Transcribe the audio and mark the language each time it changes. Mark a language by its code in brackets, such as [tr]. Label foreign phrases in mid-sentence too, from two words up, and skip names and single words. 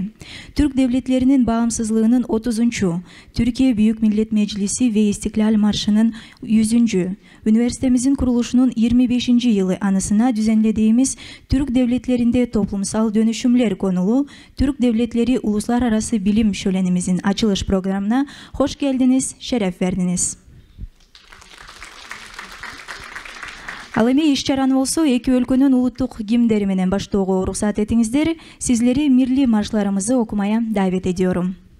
[tr] Türk devletlerinin bağımsızlığının 30. Türkiye Büyük Millet Meclisi ve İstiklal Marşı'nın 100. Üniversitemizin kuruluşunun 25. yılı anısına düzenlediğimiz Türk devletlerinde toplumsal dönüşümler konulu Türk Devletleri Uluslararası Bilim Şölenimizin açılış programına hoş geldiniz, şeref verdiniz. [ky] Ал эми иш-чараны болсо эки өлкөнүн улуттук гимндери менен баштоого уруксат этиңиздер. [tr] Sizleri milli marşlarımızı okumaya davet ediyorum.